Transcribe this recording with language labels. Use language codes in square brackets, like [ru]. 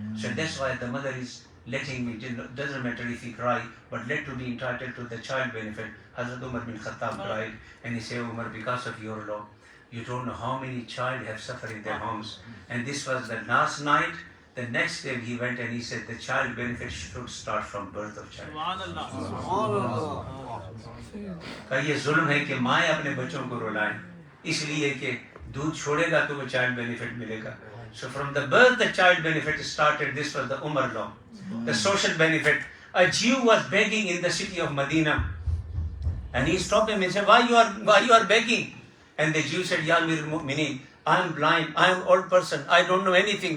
[en] So that's why the mother is letting me, it doesn't matter if he cry, but let to be entitled to the child benefit. Hazrat Umar bin Khattab cried and he said, Umar, because of your law, you don't know how many child have suffered in their homes. And this was the last night. The next day he went and he said the child benefit should start from birth of child. [ur] کہ یہ ظلم ہے کہ مائیں اپنے بچوں کو رلائیں, اس لیے کہ دودھ چھوڑے گا تو وہ چائلڈ بینیفٹ ملے گا. [en] So from the birth the child benefit started. This was the Umar law. The social benefit. a Jew was begging in the city of Medina, and he stopped him and said, why you are begging? And the Jew said, Ya Amir al-Mu'mineen, I am blind, I am an old person, I don't know anything.